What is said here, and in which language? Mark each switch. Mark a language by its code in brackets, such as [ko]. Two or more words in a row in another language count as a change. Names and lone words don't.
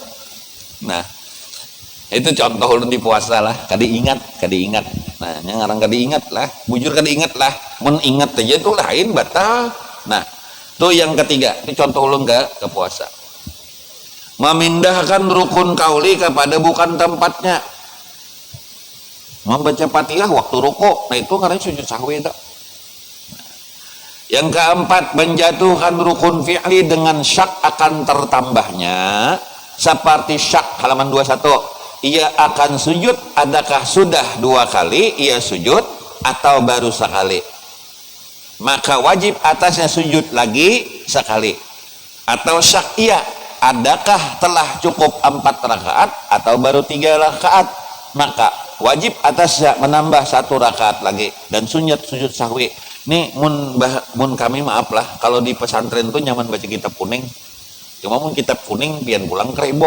[bjn] Nah, itu contoh ulun di puasa lah, kadi ingat. Nah, yang ngarang kadi ingat lah, bujur kadi ingat lah. Mun ingat aja itu lain batal. Nah, tuh yang ketiga, itu contoh ulun ke puasa. [ms] Memindahkan rukun kauli kepada bukan tempatnya. [id] Membaca Fatihah waktu ruku, nah itu karena sujud sahwi itu. [ms] Yang keempat, menjatuhkan rukun fi'li dengan syak akan tertambahnya, seperti syak halaman 21. Ia akan sujud, adakah sudah 2 kali ia sujud atau baru sekali? Maka wajib atasnya sujud lagi sekali. Atau syak iya, adakah telah cukup 4 rakaat atau baru 3 rakaat? Maka wajib atasnya menambah 1 rakaat lagi dan sunat sujud sahwi. [bjn] Nih mun kami maaf lah kalau di pesantren tuh nyaman baca kitab kuning, cuma mun kitab kuning pian pulang kerebo.